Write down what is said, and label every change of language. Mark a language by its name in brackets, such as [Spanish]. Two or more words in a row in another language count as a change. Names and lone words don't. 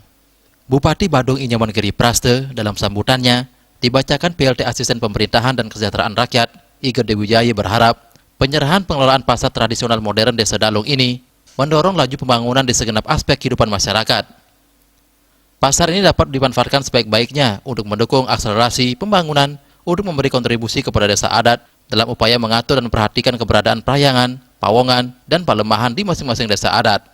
[Indonesian] Bupati Badung Inyoman Giri Praste dalam sambutannya dibacakan PLT Asisten Pemerintahan dan Kesejahteraan Rakyat I Gede Wijaya berharap penyerahan pengelolaan pasar tradisional modern Desa Dalung ini mendorong laju pembangunan di segenap aspek kehidupan masyarakat. Pasar ini dapat dimanfaatkan sebaik-baiknya untuk mendukung akselerasi pembangunan untuk memberi kontribusi kepada desa adat dalam upaya mengatur dan memperhatikan keberadaan Prayangan, Pawongan, dan Palemahan di masing-masing desa adat.